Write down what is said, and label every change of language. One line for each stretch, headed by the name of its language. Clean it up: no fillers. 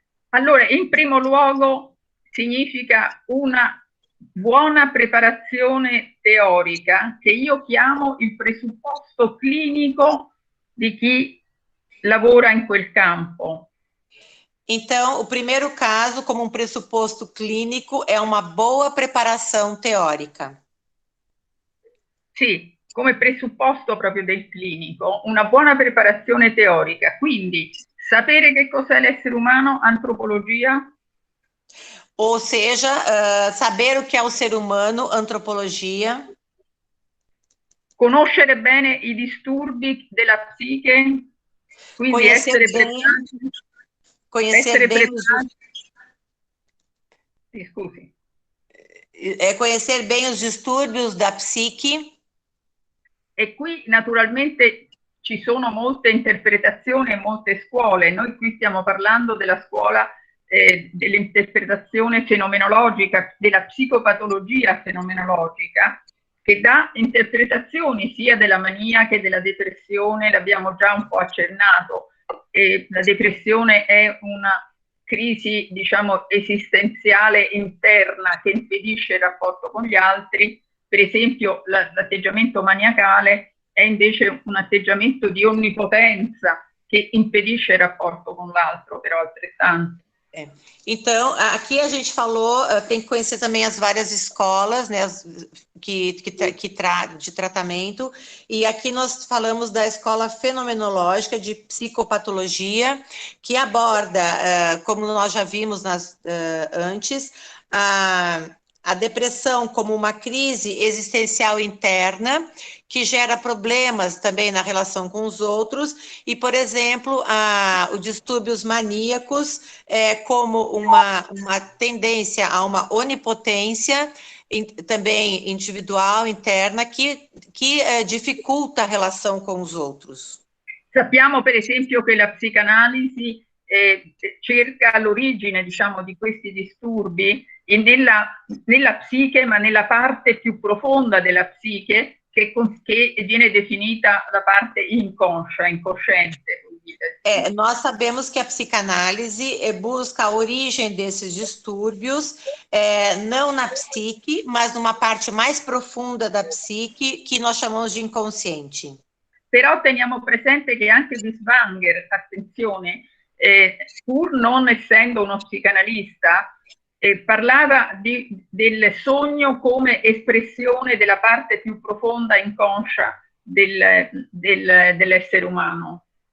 Italian: Allora, in primo luogo significa una buona preparazione teorica, che io chiamo il presupposto clinico di chi lavora in quel campo.
Portuguese: Então, o primeiro caso, como um pressuposto clínico, é uma boa preparação teórica.
Italian: Sì, come presupposto proprio del clinico, una buona preparazione teorica. Quindi, sapere che cos'è l'essere umano, antropologia.
Portuguese: Ou seja, saber o que é o ser humano, antropologia.
Italian: Conoscere bene i disturbi della psiche, quindi
Portuguese: Conhecer
Italian: essere
Portuguese: bem,
Italian: preparati.
Portuguese: conhecer bem
Italian: Sì, scusi.
Portuguese: Conhecer bem os distúrbios da psique.
Italian: E qui naturalmente ci sono molte interpretazioni e molte scuole. Noi qui stiamo parlando della scuola dell'interpretazione fenomenologica, della psicopatologia fenomenologica, che dà interpretazioni sia della mania che della depressione, l'abbiamo già un po' accennato. La depressione è una crisi, diciamo, esistenziale interna che impedisce il rapporto con gli altri. Per esempio, l'atteggiamento maniacale è invece un atteggiamento di onnipotenza che impedisce il rapporto com l'altro, però altrettanto.
Portuguese: Então, aqui a gente falou, tem que conhecer também as várias escolas, né, de tratamento, e aqui nós falamos da escola fenomenológica de psicopatologia, que aborda, como nós já vimos antes, a depressão como uma crise existencial interna, que gera problemas também na relação com os outros, e, por exemplo, os distúrbios maníacos, como uma tendência a uma onipotência, também individual, interna, que dificulta a relação com os outros.
Italian: Sappiamo, per esempio, che la psicanalisi cerca l'origine, diciamo, di questi disturbi nella psiche, ma nella parte più profonda della psiche, che viene definita la parte inconsciente.
Portuguese: Nós sabemos que a psicanálise busca a origem desses distúrbios, não na psique, mas numa parte mais profunda da psique, que nós chamamos de inconsciente.
Italian: Però teniamo presente che anche Binswanger, attenzione, pur non essendo uno psicanalista, parlava del sogno come espressione della parte più profonda inconscia dell'essere umano.